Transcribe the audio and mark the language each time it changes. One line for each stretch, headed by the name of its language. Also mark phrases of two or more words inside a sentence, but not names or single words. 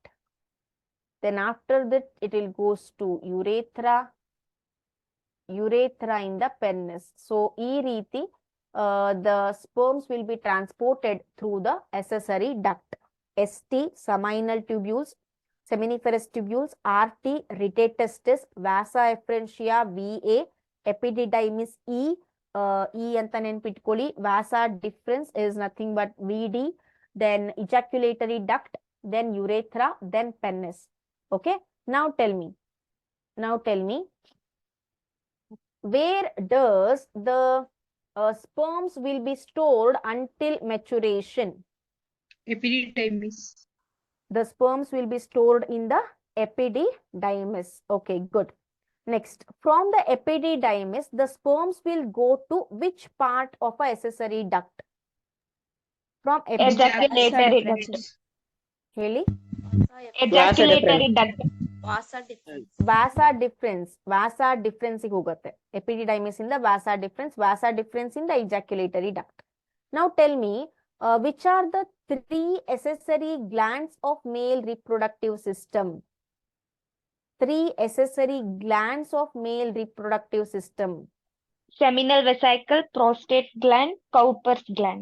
English: Then after that, it will goes to urethra. Urethra in the penis. So,
Kannada: ಈ ರೀತಿ,
English: the sperms will be transported through the accessory duct. ST, seminal tubules, seminiferous tubules, RT, retate-testis, vasa efferentia, VA, epididymis E, E
Kannada: ಅಂತ ನೆನಪಿಟ್ಕೊಳ್ಳಿ.
English: vasa deferens is nothing but VD, then ejaculatory duct, then urethra, then penis. Okay, now tell me, where does the sperms will be stored until maturation? Epididymis. The sperms will be stored in the epididymis. Okay, good. Next, from the epididymis, the sperms will go to which part of a accessory duct? From Ejaculatory duct.
Kannada: ಹೇಳಿ.
English: Ejaculatory duct. Vasa difference. Vasa deferens. Vasa deferens
Kannada: ಗೆ ಹೋಗುತ್ತೆ.
English: Epididymis ಇಂದ vasa deferens. Vasa deferens ಇಂದ ejaculatory duct. Now tell me, which are the 3 accessory glands of male reproductive system? 3 accessory glands of male reproductive system. Seminal vesicle, prostate gland, Cowper's gland.